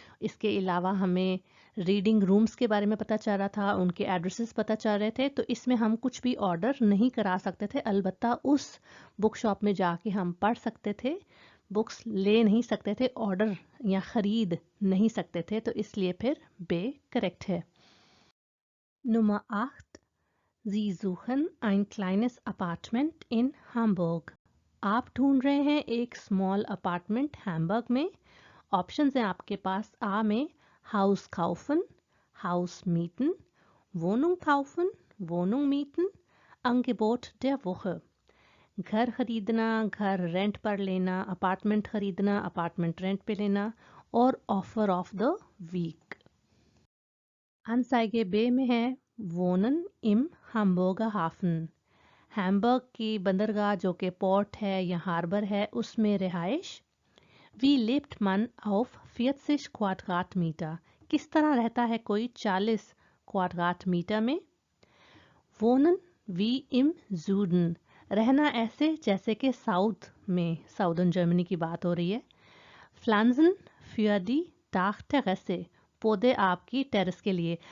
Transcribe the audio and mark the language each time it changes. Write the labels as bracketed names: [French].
[Hindi] इसके अलावा हमें रीडिंग रूम्स के बारे में पता चल रहा था, उनके एड्रेसेस पता चल रहे थे, तो इसमें हम कुछ भी ऑर्डर नहीं करा सकते थे। अलबत्ता उस बुक शॉप में जाके हम पढ़ सकते थे, बुक्स ले नहीं सकते थे, ऑर्डर या ख़रीद नहीं सकते थे, तो इसलिए फिर बे करेक्ट है। [German] Nummer 8. Sie suchen ein kleines Apartment in Hamburg. [Hindi] आप ढूंढ रहे हैं एक स्मॉल अपार्टमेंट हैम्बर्ग में। ऑप्शंस हैं आपके पास। [German] आ में हाउस काउफन, हाउस मीटन, Wohnung kaufen, Wohnung mieten, Angebot der Woche। [Hindi] घर खरीदना, घर रेंट पर लेना, अपार्टमेंट खरीदना, अपार्टमेंट रेंट पे लेना, और offer of the week. [German] Anzeige B में है Wohnen im Hamburger Hafen। [Hindi] Hamburg की बंदरगाह जो कि पोर्ट है या हार्बर है, उसमें रिहाइश। [German] Wie lebt man auf 40 Quadratmeter? [Hindi] किस तरह रहता है कोई 40 क्वाड्राटमीटर में। [German] Wohnen wie im Süden, [Hindi] रहना ऐसे जैसे कि साउथ में, साउदर्न जर्मनी की बात हो रही है। [German] Pflanzen für die Dachterrasse, [Hindi] पौधे आपकी टेरेस के लिए।